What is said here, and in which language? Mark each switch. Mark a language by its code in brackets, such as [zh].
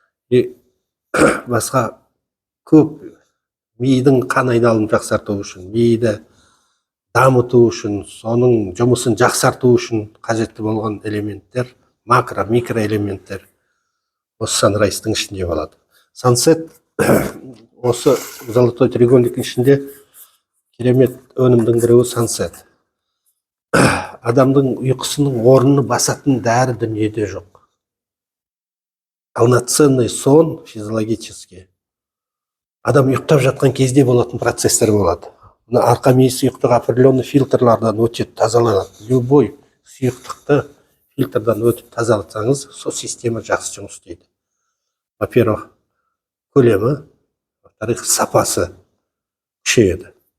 [kk] И басқа көп мидың қан айналымын жақсарту үшін, миды дамыту үшін, соның жұмысын жақсарту үшін қажетті болған элементтер, макро, микроэлементтер осы Sunrise'дың ішінде болады. Sunset осы золотой треугольниктің ішінде керемет өнімдің біреуі Sunset. Адамдың ұйқысының орнын басатын дәрі дүниеде жоқ. [ru] Полноценный сон физиологический. [kk] Адам ұйықтап жатқан кезде болатын процесстер болады. Арқа миы сұйықтығы определенный фильтрлардан өтеді, тазаланады. Любой сұйықтықты фильтрдан өтіп тазалатсаңыз, сол система жақсы жұмыс істейді. Во-первых, көлемі, во-вторых, сапасы күшейеді.